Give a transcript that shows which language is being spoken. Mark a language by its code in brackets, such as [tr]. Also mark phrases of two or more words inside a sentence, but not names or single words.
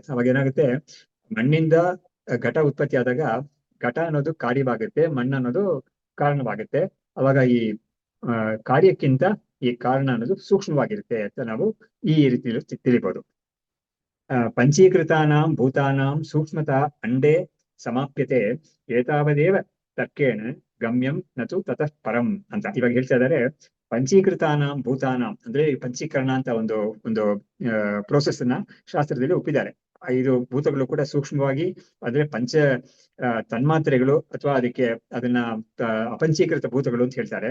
[kn] ಅವಾಗ ಏನಾಗುತ್ತೆ, ಮಣ್ಣಿಂದ ಘಟ ಉತ್ಪತ್ತಿ ಆದಾಗ ಘಟ ಅನ್ನೋದು ಕಾರ್ಯವಾಗುತ್ತೆ, ಮಣ್ಣು ಅನ್ನೋದು ಕಾರಣವಾಗುತ್ತೆ. ಅವಾಗ ಈ ಕಾರ್ಯಕ್ಕಿಂತ ಈ ಕಾರಣ ಅನ್ನೋದು ಸೂಕ್ಷ್ಮವಾಗಿರುತ್ತೆ ಅಂತ ನಾವು ಈ ರೀತಿಯಲ್ಲಿ ತಿಳಿಬಹುದು. [sa] ಪಂಚೀಕೃತಾನಾಂ ಭೂತಾನಾಂ ಸೂಕ್ಷ್ಮತಾ ಅಂಡೇ ಸಮಾಪ್ಯತೆ ಏತಾವದೇವ ತರ್ಕೇಣ ಗಮ್ಯಂ ನತು ತತಃ ಪರಂ [kn] ಅಂತ ಇವಾಗ ಹೇಳ್ತಾ ಇದ್ದಾರೆ. [sa] ಪಂಚೀಕೃತಾನಾಂ ಭೂತಾನಾಂ [kn] ಅಂದ್ರೆ ಈ ಪಂಚೀಕರಣ ಅಂತ ಒಂದು ಪ್ರೋಸೆಸ್ ಅನ್ನ ಶಾಸ್ತ್ರದಲ್ಲಿ ಒಪ್ಪಿದ್ದಾರೆ. 5 ಭೂತಗಳು ಕೂಡ ಸೂಕ್ಷ್ಮವಾಗಿ ಅಂದ್ರೆ ಪಂಚ ತನ್ಮಾತ್ರೆಗಳು ಅಥವಾ ಅದನ್ನ ಅಪಂಚೀಕೃತ ಭೂತಗಳು ಅಂತ ಹೇಳ್ತಾರೆ.